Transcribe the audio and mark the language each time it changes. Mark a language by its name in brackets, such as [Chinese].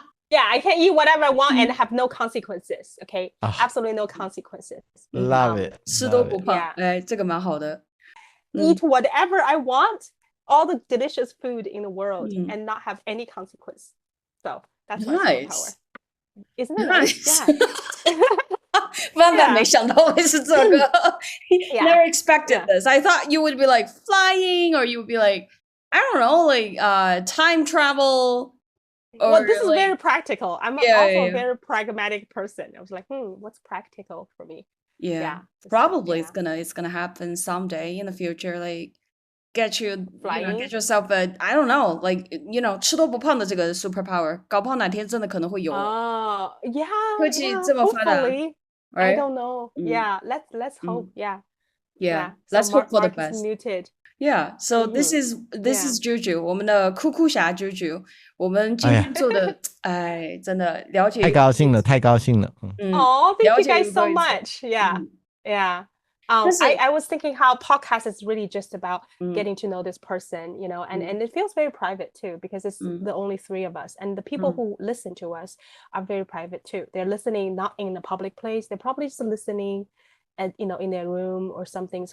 [English] Yeah, I can eat whatever I want and have no consequences. Okay, absolutely no consequences. Love it. [Chinese] 吃都不胖，哎，这个蛮好的。 [English] Eat whatever I want, all the delicious food in the world, and not have any consequence. So that's my superpower. Isn't it nice? Yeah. [Chinese] 万万没想到会是这个。 [English] Never expected this. I thought you would be like flying, or you would be like, I don't know, like time travel. Well, this is very practical. I'm also a very pragmatic person. I was like, what's practical for me? Yeah, probably it's gonna happen someday in the future. Like get yourself a I don't know, like [Chinese] 吃都不胖的这个 superpower， 搞不好哪天真的可能会有。 [English] Oh, yeah. [Chinese] 科技这么发达 [English] Hopefully. I don't know. Yeah, let's hope. Yeah. Let's hope for the Mark is muted. Yeah, so this is JUJU， [Chinese] 我们的酷酷侠JUJU。我们今天做的，哎，真的了解，太高兴了，太高兴了。 [English] Oh, thank you guys so much. Yeah. I was thinking how podcast is really just about getting to know this person, and it feels very private too, because it's the only three of us, and the people who listen to us are very private too. They're listening not in a public place. They're probably just listening at, in their room or something.